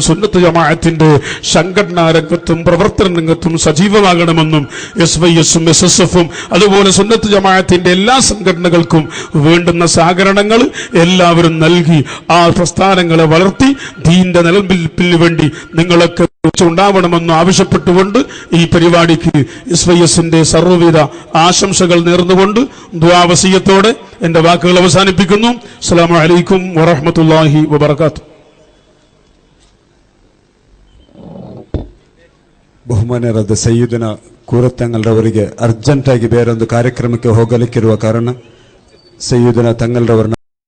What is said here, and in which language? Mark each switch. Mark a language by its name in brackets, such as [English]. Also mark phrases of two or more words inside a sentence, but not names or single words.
[Malayalam] സുന്നത്ത് ജമാഅത്തിന്റെ സംഘടനാ രംഗത്തും പ്രവർത്തന രംഗത്തും സജീവമാകണമെന്നും SYS-ഉം SSF-ഉം അതുപോലെ സുന്നത്ത് ജമാഅത്തിന്റെ എല്ലാ സംഘടനകൾക്കും വേണ്ടുന്ന സഹകരണങ്ങൾ എല്ലാവരും നൽകി ആ പ്രസ്ഥാനങ്ങളെ വളർത്തി ദീന്റെ നിലനിൽപ്പിന് വേണ്ടി നിങ്ങളൊക്കെ ഉണ്ടാവണമെന്ന് ആവശ്യപ്പെട്ടുകൊണ്ട് ഈ പരിപാടിക്ക് SYS-ന്റെ സർവ്വവിധ ആശംസകൾ നേർന്നുകൊണ്ട് ദുആവസിയത്തോടെ എന്റെ വാക്കുകൾ അവസാനിപ്പിക്കുന്നു. [Arabic] السلام عليكم ورحمة الله وبركاته. [Kannada] ಬಹುಮಾನ್ಯರಾದ ಸಯ್ಯಿದನ ಕೂರತ್ತಂಗಲ್ರವರಿಗೆ ಅರ್ಜೆಂಟಾಗಿ ಬೇರೊಂದು ಕಾರ್ಯಕ್ರಮಕ್ಕೆ ಹೋಗಲಿಕ್ಕಿರುವ ಕಾರಣ ಸಯ್ಯಿದನ ತಂಗಲ್ರವರನ್ನ